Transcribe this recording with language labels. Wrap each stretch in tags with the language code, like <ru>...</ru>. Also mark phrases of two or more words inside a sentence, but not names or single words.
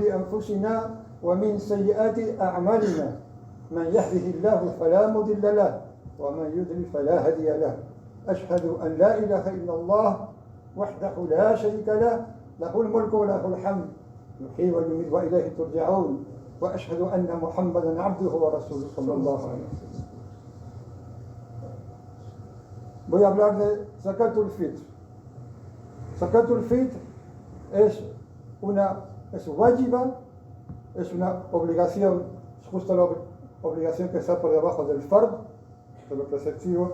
<ar>أنفسنا ومن سيئات أعمالنا من يهده الله فلا مضل له ومن يضلل فلا هادي له أشهد أن لا إله إلا الله وحده لا شريك له له الملك وله الحمد يحيي ويميت وإليه ترجعون وأشهد أن محمدا عبده ورسوله صلى الله عليه وسلم.</ar> <es>Voy a hablar de</es> <ar>زكاة الفطر. زكاة الفطر</ar> <es>es wajiba, es una obligación, es justo la obligación que está por debajo del fard, de lo preceptivo.</es>